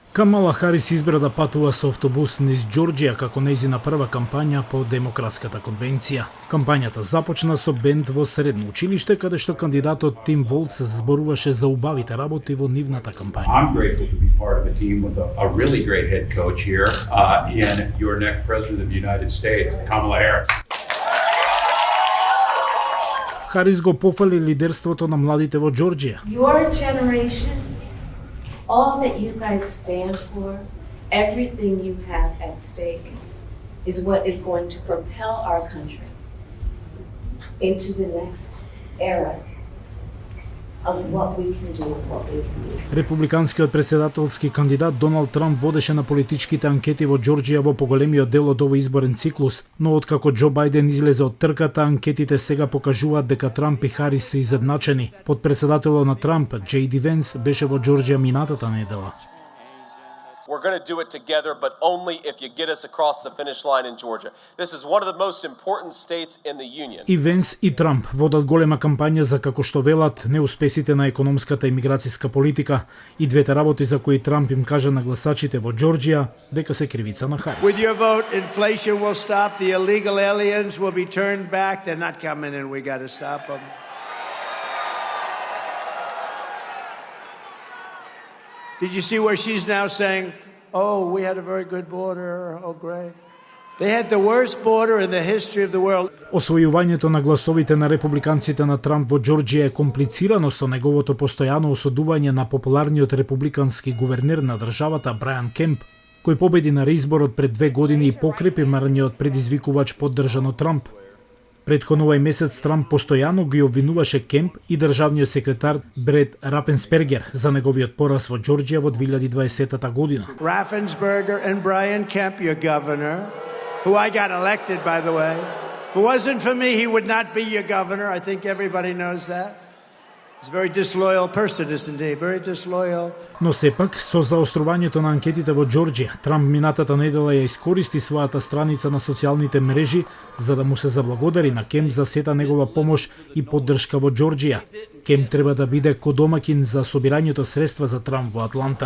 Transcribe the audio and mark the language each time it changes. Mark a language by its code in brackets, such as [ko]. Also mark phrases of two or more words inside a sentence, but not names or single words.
[mk] Камала Харис избра да патува со автобус низ Џорџија како нејзина прва кампања по Демократската конвенција. Кампањата започна со бенд во средно училиште, каде што кандидатот Тим Волц зборуваше за убавите работи во нивната кампања. [en] I'm grateful to be part of a team with a really great head coach here in your next president of the United States, Kamala Harris. [mk] Харис го пофали лидерството на младите во Џорџија. [en] Your generation, all that you guys stand for, everything you have at stake is what is going to propel our country into the next era of what we can do, what we can be. [mk] Републиканскиот претседателски кандидат Доналд Трамп водеше на политичките анкети во Џорџија во поголемиот дел од овој изборен циклус, но откако Џо Бајден излезе од трката, анкетите сега покажуваат дека Трамп и Харис се изедначени. Подпредседателот на Трамп, Джей Ди Венс, беше во Џорџија минатата недела. [en] We're going to do it together, but only if you get us across the finish line in Georgia. This is one of the most important states in the union. [mk] И Венс и Трамп водат голема кампања за, како што велат, неуспесите на економската и миграцијска политика и двете работи за кои Трамп им кажа на гласачите во Џорџија дека се кривица на Харис. [en] With your vote, inflation will stop, the illegal aliens will be turned back, they're not coming in, we got to stop them. Did you see where she's now saying, oh, we had a very good border, oh great. They had the worst border in the history of the world. [mk] Освојувањето на гласовите на републиканците на Трамп во Џорџија е комплицирано со неговото постојано осудување на популарниот републикански гувернер на државата Брајан Кемп, кој победи на реизборот пред 2 години и покрепи марниот предизвикувач поддржан од Трамп. Претходно овај месец Трамп постојано ги обвинуваше Кемп и државниот секретар Бред Рапенспергер за неговиот пораз во Џорџија во 2020 година. [en] Raffensperger and Brian Kemp, your governor, who I got elected, by the way. If it wasn't for me, he would not be your governor. I think everybody knows that. He's a very disloyal person, isn't he? Very disloyal. [mk] Но сепак, со заострувањето на анкетите во Џорџија, Трамп минатата недела ја искористи својата страница на социјалните мрежи за да му се заблагодари на Кемп за сета негова помош и поддршка во Џорџија. Кемп треба да биде кодомакин за собирањето средства за Трамп во Атланта.